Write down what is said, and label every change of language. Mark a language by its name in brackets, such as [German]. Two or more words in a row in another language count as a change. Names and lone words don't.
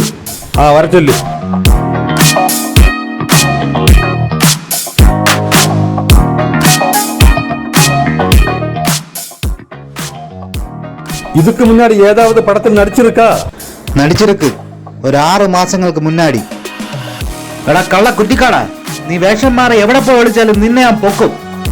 [Tamil] வர சொல்லு. இதுக்கு முன்னாடி ஏதாவது படத்தில் நடிச்சிருக்கா? நடிச்சிருக்கு, ஒரு 6 [Malayalam] മാസങ്ങൾക്ക് മുന്നാടി. എടാ കള്ള കുറ്റിക്കാടാ, നീ വേഷം മാറി എവിടെ പോയി വിളിച്ചാലും നിന്നെ ഞാൻ പൊക്കും.